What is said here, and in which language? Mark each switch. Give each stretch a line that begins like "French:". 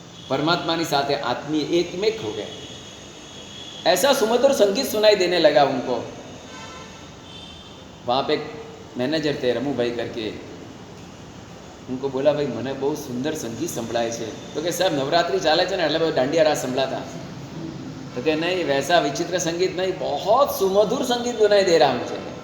Hindi: परमात्मा की साथे आत्मीय एकमेक हो गए। ऐसा सुमधुर संगीत सुनाई देने लगा उनको। वहाँ पे एक मैनेजर थे रमू भाई करके, उनको बोला भाई मैंने बहुत सुंदर संगीत
Gujarati: संभળાય છે।
Hindi: तो कि साहब नवरात्रि चाले
Gujarati: છે ને એટલે દાંડિયા રાસ સંભળાતા।
Hindi: तो कि नहीं वैसा विचित्र संगीत नहीं, बहुत सुमधुर संगीत सुनाई दे रहा मुझे।